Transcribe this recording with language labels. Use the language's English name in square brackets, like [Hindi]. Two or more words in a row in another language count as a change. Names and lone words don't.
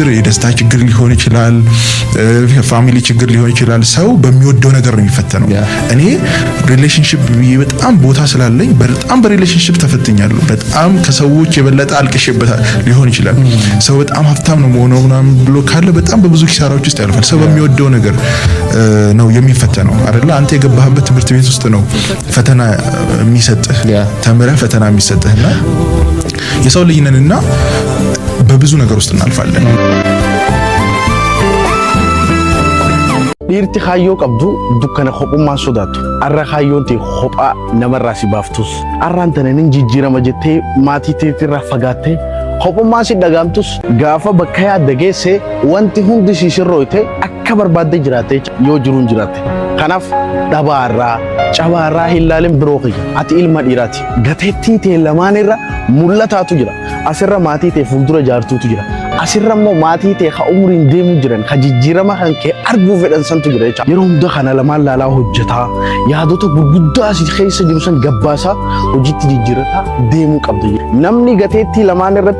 [Amharic] የደስታ ችግር ሊሆን ይችላል፣ ፋሚሊ ችግር ሊሆን ይችላል። ሰው በሚወደው ነገር ነው የሚፈተነው። እኔ ሪሌሽንሺፕ በጣም ቦታ ስላለኝ በጣም በሪሌሽንሺፕ ተፈትኛለሁ። በጣም ከሰዎች የበለጠ አልቅሼበታል ሊሆን ይችላል። ሰው በጣም ሀብታም ነው መሆኑ ምናምን ብሎ ካለ በጣም ብዙ ኪሳራዎች ውስጥ ያልፋል። ሰው በሚወደው ነገር ነው የሚፈተነው አይደል? አንተ የገባህበት ትምህርት ቤት ውስጥ ነው ፈተና የሚሰጥህ፣ ተምረህ ፈተና የሚሰጥህና የሰው ልጅ ነንና በብዙ ነገር ውስጥ እናልፋለን። [Oromo] dhiirti kaayyoo qabdu dukkana kophummaan sodaattu arra kaayyoonti kophaa namarraa si baaftus arraan tananin jijjiirama jettee maatii teetirraa fagaattee kophummaan si dhagaamtus gaafa bakka yaadda geesse wanti hundi si sirrooyte akka barbaadde jiraatte yoo jiruun jiraatte kanaaf dhabaarraa cabaarraa hin laalin biroo kiyya ati ilma dhiiraati gateettii tee lamaanirra mul'ataatu jira asirra maatii tee fuuldura jaartuutu jira asirra immoo maatii tee ka umriin deemu jiran ka jijjiirama kan kee arguu fedhan santu jira jecha yeroo hunda kana lamaan laalaa hojjetaa yaadota gurguddaa asii keessa jiru san gabbaasaa hojiitti jijjiirataa deemuu qabda namni gateettii lamaan irratti